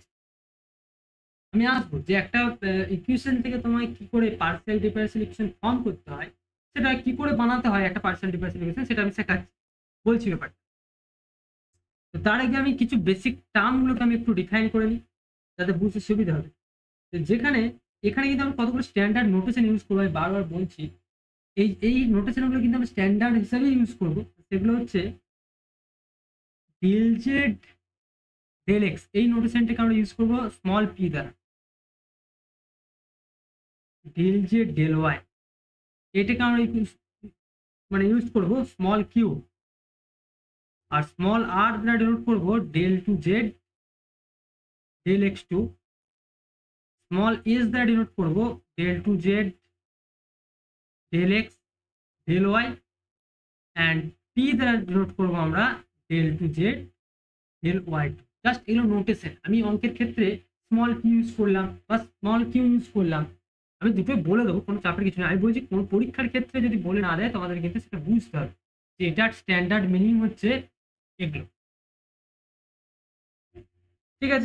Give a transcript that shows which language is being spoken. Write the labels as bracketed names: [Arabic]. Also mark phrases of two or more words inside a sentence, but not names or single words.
[Bangla] আমি আসবো যে একটা ইকুয়েশন থেকে তোমায় কি করে [English] partial differential equation form [Bangla] করতে হয়, সেটা কি করে বানাতে হয় একটা [English] partial differential equation, [Bangla] সেটা আমি শেখাচ্ছি, বলছি ব্যাপারটা। তো তার আগে আমি কিছু [English] basic termগুলোকে [Bangla] আমি একটু ডিফাইন করে নিই, যাতে বুঝতে সুবিধা হবে। যেখানে এখানে কিন্তু আমি কতগুলো [English] standard notation use [Bangla] করবো, আমি বারবার বলছি এই নোটেশনগুলো কিন্তু আমি স্ট্যান্ডার্ড হিসাবে ইউজ করবো। সেগুলো হচ্ছে del z del x, এই নোটেশনটাকে আমরা ইউজ করবো [English] small p [Bangla] দ্বারা। del z del y এটাকে আমরা মানে ইউজ করবো [English] small q, [Bangla] আর [English] small r [Bangla] দ্বারা ডিনোট করবো [English] del two z del x two, small s [Bangla] দ্বারা ডিনোট করবো [English] del two z del x del y, [Bangla] অ্যান্ড টি দ্বারা ডিনোট করবো আমরা [English] del two z del y two. [Bangla] জাস্ট এগুলো নোটেশন। আমি অঙ্কের ক্ষেত্রে [English] small q use [Bangla] করলাম বা [English] small q use [Bangla] করলাম, আমি দুটোই বলে দেবো, কোনো চাপের কিছু নেই। আমি বলছি কোনো পরীক্ষার ক্ষেত্রে যদি বলে না দেয় তোমাদের কিন্তু সেটা বুঝতে হবে যে এটার [English] standard meaning [Bangla] হচ্ছে এগুলো, ঠিক আছে?